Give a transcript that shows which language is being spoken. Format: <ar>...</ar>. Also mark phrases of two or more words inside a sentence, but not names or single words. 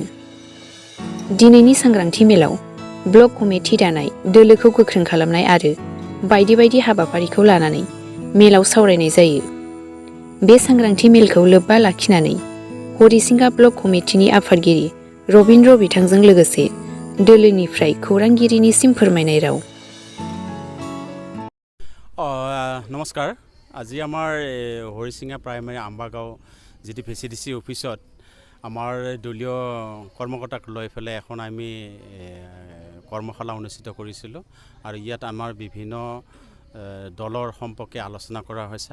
<brx>दिनैनि सांग्रांथि मेलाव ब्लक कमिटि दानाय, दोलोखौ गोख्रों खालामनाय आरो बायदि बायदि हाबाफारिखौ लानानै मेलाव सावरायनाय जायो। बे सांग्रांथि मेलखौ लोब्बा लाखिनानै हरिसिंगा ब्लक कमिटिनि आफादगिरि रबिन्द्र बिथांजों लोगोसे दोलोनिफ्राय खौरांगिरिनिसिम फोरमायनाय राव। नमस्कार।</brx> <as>আজি আমাৰ হৰিচিঙা প্ৰাইমাৰী আম্বাগাঁও যিটো VCDC অফিচত আমাৰ দলীয় কৰ্মকৰ্তাক লৈ পেলাই এখন আমি কৰ্মশালা অনুষ্ঠিত কৰিছিলোঁ আৰু ইয়াত আমাৰ বিভিন্ন দলৰ সম্পৰ্কে আলোচনা কৰা হৈছে।</as>